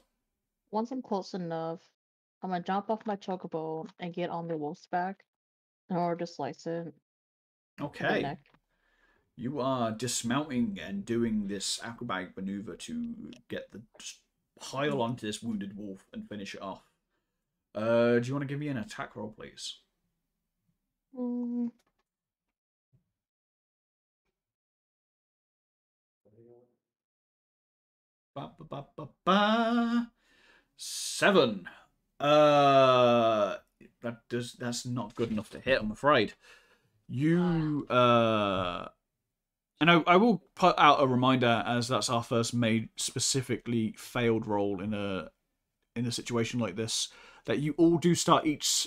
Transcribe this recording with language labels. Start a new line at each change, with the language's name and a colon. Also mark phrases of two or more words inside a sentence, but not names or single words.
English: Once I'm close enough, I'm gonna jump off my chocobo and get on the wolf's back in order to slice it. In the Okay. neck. You are dismounting and doing this acrobatic maneuver to get the pile onto this wounded wolf and finish it off. Do you want to give me an attack roll, please? Mm. Ba, ba, ba, ba, ba. 7. That's not good enough to hit, I'm afraid. You and I will put out a reminder, as that's our first made specifically failed roll in a situation like this, that you all do start each.